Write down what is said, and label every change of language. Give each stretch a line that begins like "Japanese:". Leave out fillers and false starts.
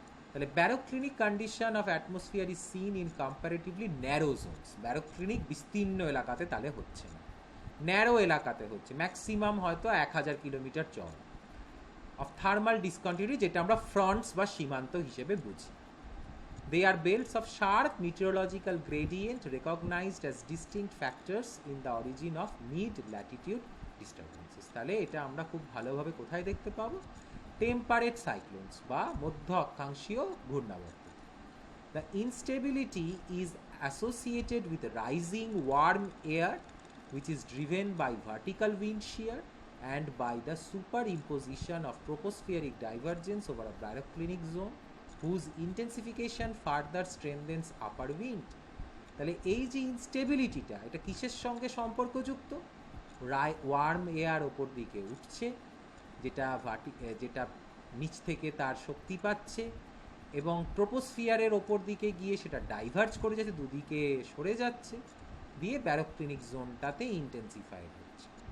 English: তাহলে baroclinic condition of atmosphere is seen in comparatively narrow zones.
Bangla: ব্যারোক্লিনিক বিস্তীর্ণ এলাকাতে তাহলে হচ্ছে না, ন্যারো এলাকাতে হচ্ছে, ম্যাক্সিমাম হয়তো 1000 কিলোমিটার চওড়া অফ থার্মাল ডিসকন্টিনিউটি, যেটা আমরা ফ্রন্টস বা সীমান্ত হিসেবে বুঝি।
English: They are belts of sharp meteorological gradient recognized as distinct factors in the origin of mid-latitude disturbances.
Bangla: তাহলে এটা আমরা খুব ভালোভাবে কোথায় দেখতে পাবো? টেম্পারেট সাইক্লোনস বা মধ্য অক্ষাংশীয় ঘূর্ণাবর্ত।
English: The instability is associated with rising warm air which is driven by vertical wind shear and by the superimposition of tropospheric divergence over a baroclinic zone whose intensification further strengthens upper wind.
Bangla: তাহলে এই যে ইনস্টেবিলিটিটা, এটা কিসের সঙ্গে সম্পর্কযুক্ত? Worm air ওপর দিকে উঠছে, যেটা নিচ থেকে তার শক্তি পাচ্ছে, এবং ট্রোপোস্ফিয়ারের ওপর দিকে গিয়ে সেটা ডাইভার্জ করে যাচ্ছে, দুদিকে সরে যাচ্ছে, দিয়ে ব্যারোক্লিনিক জোনটাতে ইন্টেন্সিফাইড হচ্ছে।